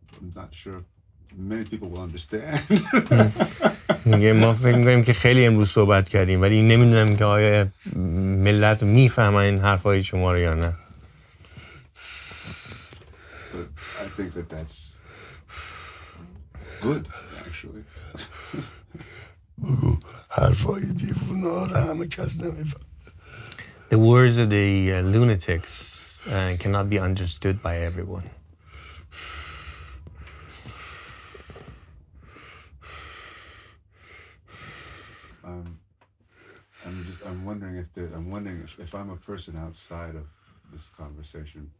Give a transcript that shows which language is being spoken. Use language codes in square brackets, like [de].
[en] I'm not sure many people will understand. [fa] میگه ما فکر می‌کنیم که خیلی امروز صحبت کردیم ولی نمیدونم که آیا ملت میفهمن این حرفای شما رو یا نه. [en] But I think that's good actually. [fa] بگو حرفای دیوونا رو همه کس نمیفهم. [en] The words of the lunatics cannot be understood by everyone. I'm wondering if I'm a person outside of this conversation.